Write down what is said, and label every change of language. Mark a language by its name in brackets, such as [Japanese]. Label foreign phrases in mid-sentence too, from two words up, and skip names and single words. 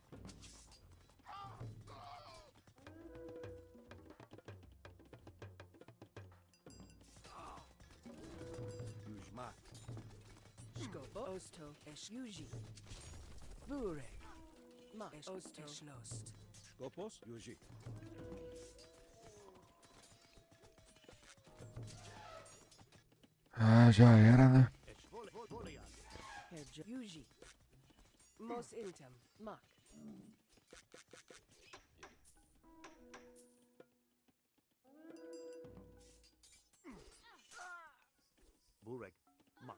[Portuguese] Yuj mak. Skop. Osto. Esh. Yuji. Bureg. Osto. Eschlost. Skopos, Yuji. Ah, já era, né? Voliad. Herr Joes. Yuji. Mos intem. Mak. Bureg, Mak.